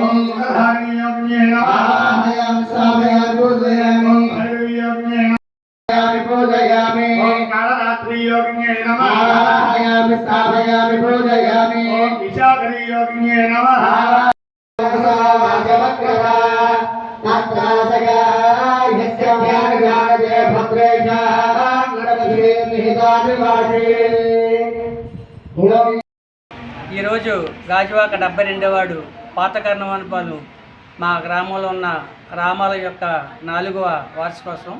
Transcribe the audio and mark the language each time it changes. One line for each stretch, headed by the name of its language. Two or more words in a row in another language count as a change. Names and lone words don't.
Sanskrit: मुखधारियोगिन्यै नमः आवाहयामि स्थापयामि पूजयामि भैरवीयोगिन्यै पूजयामि कालरात्रियोगिन्यै नमः आवाहयामि स्थापयामि पूजयामि विशाखरियोगिन्यै नमः
Telugu: ఈరోజు గాజువాక 72వ వార్డు పాత కర్ణవనపాలెం మా గ్రామంలో ఉన్న రామాల యొక్క 4వ వార్షికోత్సవం.